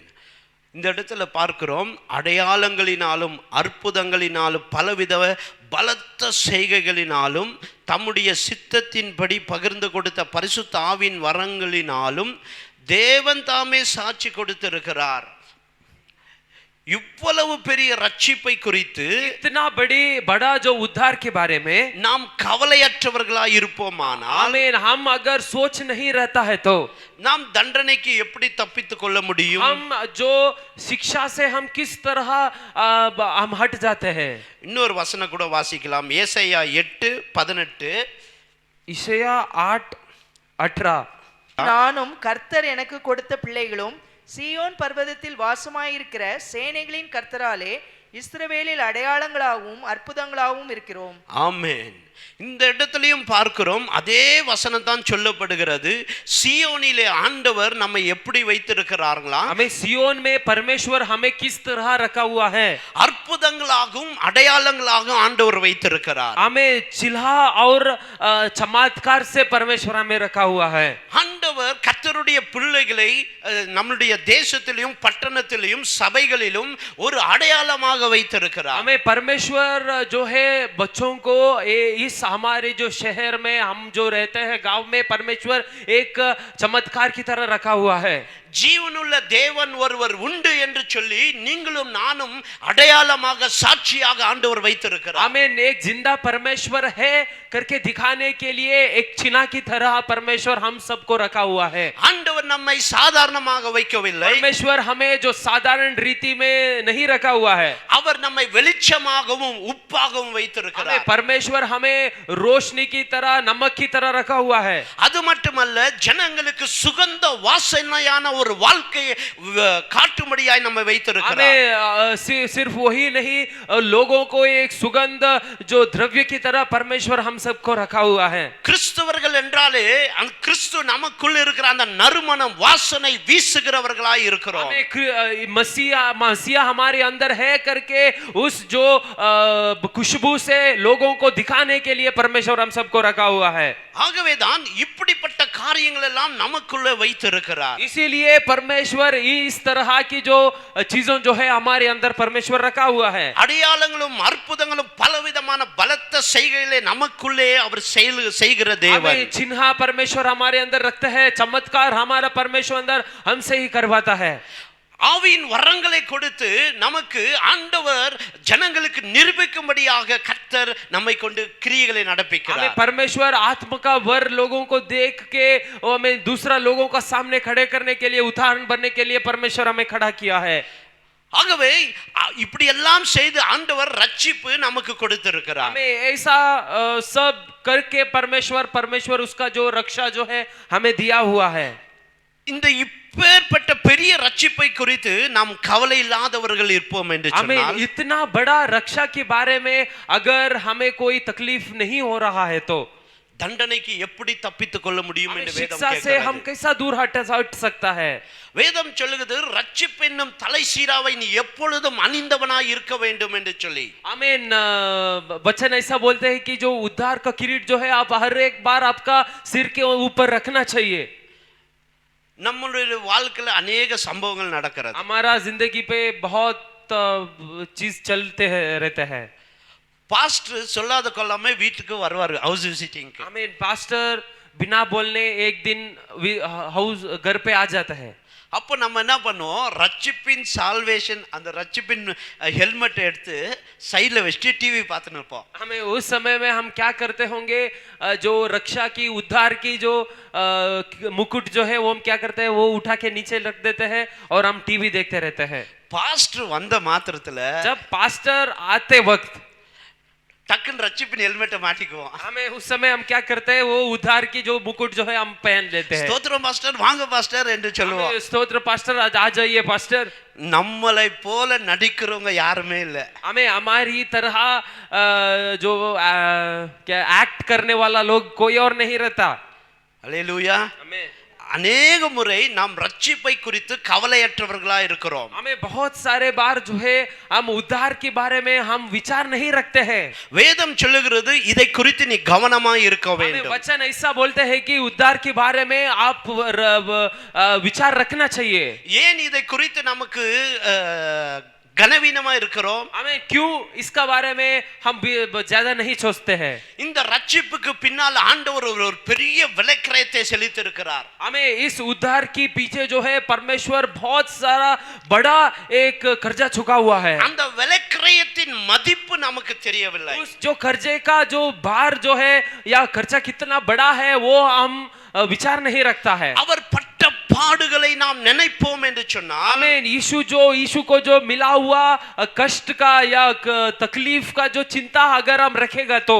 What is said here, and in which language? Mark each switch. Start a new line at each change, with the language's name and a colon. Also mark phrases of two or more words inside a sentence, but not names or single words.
Tamil: இந்த இடத்துல பார்க்கிறோம், அடையாளங்களினாலும் அற்புதங்களினாலும் பலவித பலத்த செய்கைகளினாலும் தம்முடைய சித்தத்தின்படி பகிர்ந்து கொடுத்த பரிசுத்த ஆவியின் வரங்களினாலும் தேவன் தாமே சாட்சி கொடுத்திருக்கிறார். இவ்வளவு பெரிய ரட்சிப்பை குறித்து
Hindi: इतना बड़ा जो उद्धार के बारे में
Tamil: நாம் கவலையற்றவர்களாய் இருப்போமானால்,
Hindi: आमीन, हम अगर सोच नहीं रहता है तो
Tamil: நாம் தண்டனைக்கு எப்படி தப்பித்துக் கொள்ள முடியும்?
Hindi: हम जो शिक्षा से हम किस तरह हम हट जाते हैं.
Tamil: இன்னொரு வசனம் கூட வாசிக்கலாம். ஏசாயா 8:18. இசையா 8:18. நானும் கர்த்தர் எனக்கு கொடுத்த பிள்ளைகளும் சீயோன் பர்வதத்தில் வாசமாயிருக்கிற சேனைகளின் கர்த்தராலே இஸ்ரவேலில் அடையாளங்களாகவும் அற்புதங்களாகவும் இருக்கிறோம். ஆமென். இந்த இடத்துலயும் பார்க்கிறோம், அதே வசனம் தான் சொல்லப்படுகிறது. சியோனிலே ஆண்டவர் நம்மை எப்படி வைத்திருக்கிறார்களா?
Hindi: हमें सियोन में परमेश्वर हमें किस तरह रखा हुआ है.
Tamil: அற்புதங்களாகவும் அடையாளங்களாகவும் ஆண்டவர் வைத்திருக்கிறார்.
Hindi: हमें चिल्हा और चमत्कार से परमेश्वर हमें रखा हुआ है.
Tamil: ஆண்டவர் கர்த்தருடைய பிள்ளைகளை நம்முடைய தேசத்திலும் பட்டணத்திலும் சபைகளிலும் ஒரு அடையாளமாக வைத்திருக்கிறார்.
Hindi: हमें परमेश्वर जो है बच्चों को इस हमारे जो शहर में हम जो रहते हैं गांव में परमेश्वर एक चमत्कार की तरह रखा हुआ है.
Tamil: ஜீவனுள்ள தேவன் ஒருவர் உண்டு என்று சொல்லி நீங்களும் நானும் அடையாளமாக சாட்சியாக ஆண்டவர் வைத்திருக்கிறார்.
Hindi: हमें एक जिंदा परमेश्वर है करके दिखाने के लिए एक चिन्ह की तरह परमेश्वर हम सबको रखा हुआ है.
Tamil: ஆண்டவர் நம்மை சாதாரணமாக வைக்கவில்லை.
Hindi: परमेश्वर हमें जो साधारण रीति में नहीं रखा हुआ है.
Tamil: அவர் நம்மை வெளிச்சமாகவும் உப்பாகவும் வைத்திருக்கிறார்.
Hindi: परमेश्वर हमें रोशनी की तरह नमक की तरह रखा हुआ है.
Tamil: அது மட்டுமல்ல, ஜனங்களுக்கு சுகந்த வாசனையான ஒரு வாழ்க்கையை காட்டும்படியாய் நம்மை வைத்திருக்கிறார்.
Hindi: हमें सिर्फ वही नहीं लोगों को एक सुगंध जो द्रव्य की तरह परमेश्वर हम सबको रखा हुआ है.
Tamil: கிறிஸ்தவர்கள் என்றாலே அந்த கிறிஸ்து நமக்குள்ள இருக்கிற அந்த நறுமணம் வாசனை வீசுகிறவர்களாய் இருக்கிறோம்.
Hindi: मसीहा हमारे अंदर है करके उस जो खुशबू से लोगों को दिखाने के लिए परमेश्वर हम सबको रखा हुआ है.
Tamil: ஆகவேதான் இப்படிப்பட்ட காரியங்கள் எல்லாம் நமக்குள்ள வைத்திருக்கிறார்.
Hindi: इसीलिए परमेश्वर इस तरह की जो चीजों जो है हमारे अंदर परमेश्वर रखा हुआ है.
Tamil: அடையாளங்களும் அற்புதங்களும் பலவிதமான பலத்த செய்கைகளை நமக்குள்ளே அவர் செய்கிற தேவன்.
Hindi: चिन्ह परमेश्वर हमारे अंदर रखता है, चमत्कार हमारा परमेश्वर अंदर हमसे ही करवाता है.
Tamil: ஆவியின் வரங்களை கொடுத்து நமக்கு ஆண்டவர் ஜனங்களுக்கு நிரூபிக்கும்படியாக கர்த்தர் நம்மை கொண்டு கிரியைகளை நடப்பிக்கிறார்.
Hindi: हमें परमेश्वर आत्मा का वर लोगों को देख के और हमें दूसरा लोगों का सामने खड़े करने के लिए उदाहरण बनने के लिए परमेश्वर हमें खड़ा किया है.
Tamil: ஆகவே இப்படி எல்லாம் செய்து ஆண்டவர் ரட்சிப்பு நமக்கு கொடுத்திருக்கிறார்.
Hindi: हमें ऐसा सब करके परमेश्वर उसका जो रक्षा जो है हमें दिया हुआ है.
Tamil: இந்த இப்பேற்பட்ட பெரிய ரட்சிப்பை குறித்து நாம் கவலை இல்லாதவர்கள் இருப்போம் என்று
Hindi: हमें
Tamil: சொன்னால்
Hindi: इतना बड़ा रक्षा के बारे में अगर हमें कोई तकलीफ नहीं हो रहा है तो
Tamil: தண்டனைக்கு எப்படி தப்பித்துக் கொள்ள முடியும்
Hindi: हमें
Tamil: என்று வேதம்
Hindi: शिक्षा से हम
Tamil: கேட்கிறது.
Hindi: कैसा दूर हट सकता है
Tamil: வேதம் சொல்லுகிறது ரட்சிப்பு என்னும் தலை சீராவை நீ எப்பொழுதும் அணிந்தவனாய் இருக்க வேண்டும் என்று சொல்லி.
Hindi: आमीन वचन ऐसा बोलते हैं कि जो उद्धार का किरीट जो है आप हर एक बार आपका सिर के ऊपर रखना चाहिए.
Tamil: நம்மளுடைய வாழ்க்கையில अनेक சம்பவங்கள் நடக்கிறது.
Hindi: हमारा जिंदगी पे बहुत चीज चलते हैं रहते हैं.
Tamil: பாஸ்டர் சொல்லாத கொள்ளாம வீட்டுக்கு வருவாரு
English: house visiting.
Hindi: आमीन पास्टर बिना बोलने एक दिन हाउस घर पे आ जाता है.
Tamil: அப்போ நம்ம என்ன பண்ணுவோம், ரட்சிப்பின் சால்வேஷன் அந்த ரட்சிப்பின் ஹெல்மெட் எடுத்து சைடில் வச்சுட்டு டிவி பார்த்துன்னு இருப்போம்.
Hindi: हमें उस समय में हम क्या करते होंगे, जो रक्षा की उद्धार की जो मुकुट जो है वो हम क्या करते हैं, वो उठा के नीचे रख देते हैं और हम टीवी देखते रहते हैं.
Tamil: பாஸ்டர் வந்த மாத்திரத்துல
Hindi: जब पास्टर आते वक्त
Tamil: டக்குன்னு ரட்சிப்பின் ஹெல்மெட்டை மாட்டிக்குவோம்.
Hindi: हमें उस समय हम क्या करते हैं, वो उद्धार की जो मुकुट जो है हम पहन लेते हैं.
Tamil: ஸ்தோத்திரம் பாஸ்டர், வாங்க பாஸ்டர் என்று சொல்லுவோம்.
Hindi: हमें स्तोत्र पास्टर आज आ जाइए पास्टर.
Tamil: நம்மளை போல நடிக்கிறவங்க யாருமே இல்லை.
Hindi: हमें हमारी तरह जो क्या एक्ट करने वाला लोग कोई और नहीं रहता.
Tamil: அல்லேலூயா.
Hindi: हमें
Tamil: अनेक முறை நாம் ரட்சிப்பை குறித்து கவலையற்றவர்களா இருக்கிறோம்.
Hindi: हमें बहुत सारे बार जो है हम उद्धार के बारे में हम विचार नहीं रखते हैं.
Tamil: வேதம் சொல்லுகிறது இதை குறித்து நீ கவனமாய் இருக்க
Hindi: हमें
Tamil: வேண்டும்.
Hindi: वचन ऐसा बोलते हैं कि उद्धार के बारे में आप विचार रखना चाहिए.
Tamil: ஏன் இதை குறித்து நமக்கு கனவீனமா இருக்கிறோம்?
Hindi: हमें क्यों इसका बारे में हम ज्यादा नहीं सोचते हैं.
Tamil: இந்த ரட்சிப்புக்கு பின்னால் ஆண்டவர் ஒரு பெரிய விலைக்கிரயத்தை செலுத்தியிருக்கிறார்.
Hindi: हमें इस उद्धार के पीछे जो है परमेश्वर बहुत सारा बड़ा एक कर्जा चुका हुआ है.
Tamil: அந்த விலைக்கிரயத்தின் மதிப்பு நமக்கு தெரியவில்லை.
Hindi: उस जो कर्जे का जो भार जो है या खर्चा कितना बड़ा है वो हम विचार नहीं रखता है.
Tamil: அவர் பட்ட பாடுகளை நாம் நினைப்போம் என்று சொன்னால்
Hindi: आमीन. यीशु को जो मिला हुआ कष्ट का या तकलीफ का जो चिंता अगर हम रखेगा तो